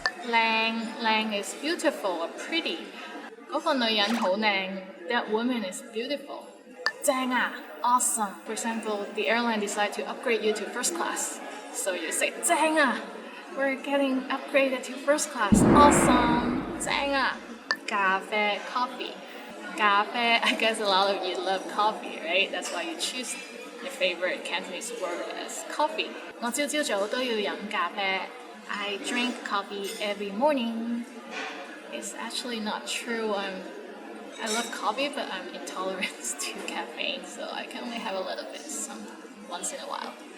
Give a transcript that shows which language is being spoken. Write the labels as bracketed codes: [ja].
[en] 靚 is beautiful or pretty. [yue] 嗰個女人好靚 [en] That woman is beautiful. 正啊 Awesome. For example, the airline decided to upgrade you to first class. So you say 正啊 We're getting upgraded to first class. Awesome. [yue] 正啊咖啡 coffee. [en] 咖啡 I guess a lot of you love coffee, right? That's why you choose your favorite Cantonese word as coffee. [yue] 我朝朝早都要飲咖啡 [en] I drink coffee every morning. It's actually not true. I love coffee, but I'm intolerant to caffeine, so I can only have a little bit once in a while.